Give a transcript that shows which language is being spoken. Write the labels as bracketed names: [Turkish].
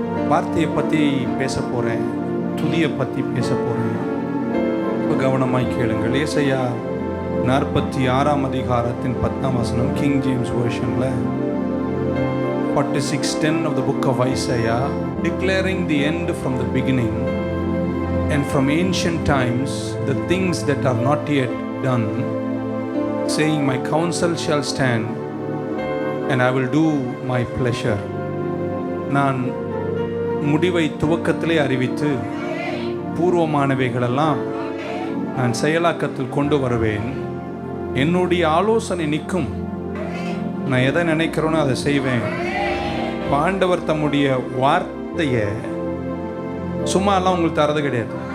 [Tamil] வார்த்தையை பற்றி பேச போகிறேன், துதியை பற்றி பேச போகிறேன். கவனமாய் கேளுங்கள். ஏசாயா 46 அதிகாரத்தின் 10ஆம் வசனம், king James வெர்ஷனில் 46:10 [English] of the book of Isaiah, declaring the end from the beginning and from ancient times the things that are not yet done, saying, my counsel shall stand and I will do my pleasure. [Tamil] நான் முடிவை துவக்கத்திலே அறிவித்து பூர்வமானவைகளெல்லாம் நான் செயலாக்கத்தில் கொண்டு வருவேன். என்னுடைய ஆலோசனை நிற்கும். நான் எதை நினைக்கிறேனோ அதை செய்வேன். ஆண்டவர் தம்முடைய வார்த்தையை சும்மாலாம் உங்களுக்கு தரது கிடையாது.